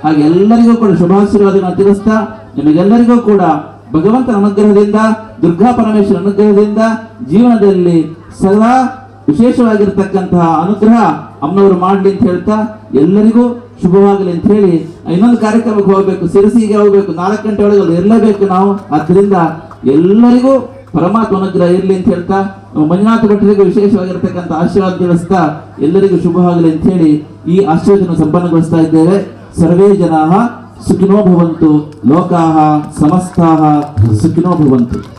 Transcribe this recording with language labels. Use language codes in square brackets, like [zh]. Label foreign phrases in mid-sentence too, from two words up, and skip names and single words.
[kn] ಹಾಗೆ ಎಲ್ಲರಿಗೂ ಕೂಡ ಶುಭಾಶೀರ್ವಾದಗಳನ್ನು ತಿಳಿಸ್ತಾ ನಿಮಗೆಲ್ಲರಿಗೂ ಕೂಡ ಭಗವಂತನ ಅನುಗ್ರಹದಿಂದ, ದುರ್ಗಾ ಪರಮೇಶ್ವರ ಅನುಗ್ರಹದಿಂದ ಜೀವನದಲ್ಲಿ ಸದಾ ವಿಶೇಷವಾಗಿರ್ತಕ್ಕಂತಹ ಅನುಗ್ರಹ ಅಮ್ಮನವರು ಮಾಡ್ಲಿ ಅಂತ ಹೇಳ್ತಾ ಎಲ್ಲರಿಗೂ ಶುಭವಾಗಲಿ ಅಂತ ಹೇಳಿ ಇನ್ನೊಂದು ಕಾರ್ಯಕ್ರಮಕ್ಕೆ ಹೋಗ್ಬೇಕು, ಸಿರಸಿಗೆ ಹೋಗ್ಬೇಕು, 4 ಗಂಟೆ ಒಳಗೆ ಅಲ್ಲಿ ಇರಲೇಬೇಕು ನಾವು. ಆದ್ದರಿಂದ ಎಲ್ಲರಿಗೂ ಪರಮಾತ್ಮ ಅನುಗ್ರಹ ಇರಲಿ ಅಂತ ಹೇಳ್ತಾ ಮಂಜುನಾಥ ಭಟ್ಟರಿಗೂ ವಿಶೇಷವಾಗಿರ್ತಕ್ಕಂಥ ಆಶೀರ್ವಾದ ತಿಳಿಸ್ತಾ ಎಲ್ಲರಿಗೂ ಶುಭವಾಗಲಿ ಅಂತ ಹೇಳಿ ಈ ಆಶೀರ್ವಾದವನ್ನು ಸಂಪನ್ನಗೊಳಿಸ್ತಾ ಇದ್ದೇವೆ. [sa] ಸರ್ವೇ ಜನಾಃ ಸುಖಿನೋ ಭವಂತು, ಲೋಕಾಃ ಸಮಸ್ತಾಃ ಸುಖಿನೋ ಭವಂತು.